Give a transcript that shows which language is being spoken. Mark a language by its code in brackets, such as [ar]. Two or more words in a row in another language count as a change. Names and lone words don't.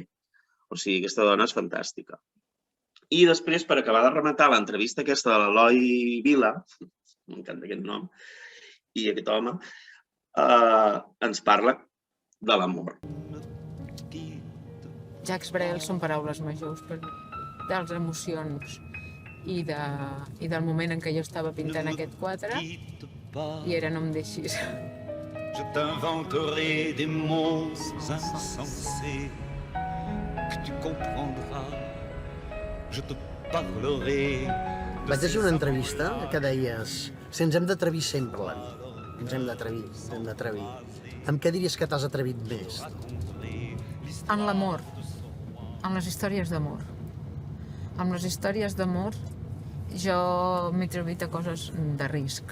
[ca] O sigui, aquesta dona és fantàstica. I després, per acabar de rematar l'entrevista aquesta de l'Eloi Vila, m'encanta aquest nom, i aquest home, ens parla de l'amor. Jacques Brel són paraules majors de les emocions i del moment en què jo estava pintant aquest quadre, i era No em deixis. [fr] Je t'inventerai des mots insensés que tu comprendras. Je te parlerai. [ca] Vaig llegir una entrevista que deies si ens hem d'atrevir sempre a la vida. Ens hem d'atrevir. Amb què diries que t'has atrevit més? En l'amor, en les històries d'amor. Amb les històries d'amor jo m'he atrevit a coses de risc.